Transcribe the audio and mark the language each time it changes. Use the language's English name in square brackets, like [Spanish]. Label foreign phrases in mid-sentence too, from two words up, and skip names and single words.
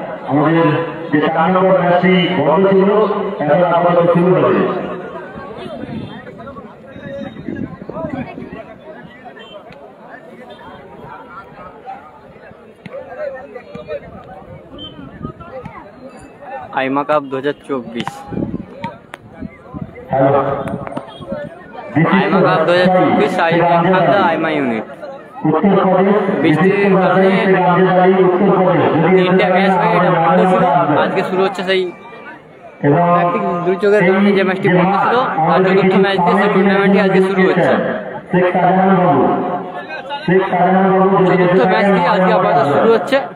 [Bangla] আমাদের যে 4 নম্বর ম্যাচটি বন্ধ ছিল এখন আপাতত শুরু হবে। আইমা কাপ 2024 আইমা কাপ 2024 আয়োজন খাগদা আইমা ইউনিট বৃষ্টির কারণে তিনটা ম্যাচ হয়ে এটা বন্ধ ছিল। আজকে শুরু হচ্ছে সেই প্রাকৃতিক দুর্যোগের কারণে যে ম্যাচটি বন্ধ ছিল আর চতুর্থ ম্যাচ দিয়ে সেই টুর্নামেন্টটি আজকে শুরু হচ্ছে। চতুর্থ ম্যাচটি আজকে আপাতত শুরু হচ্ছে।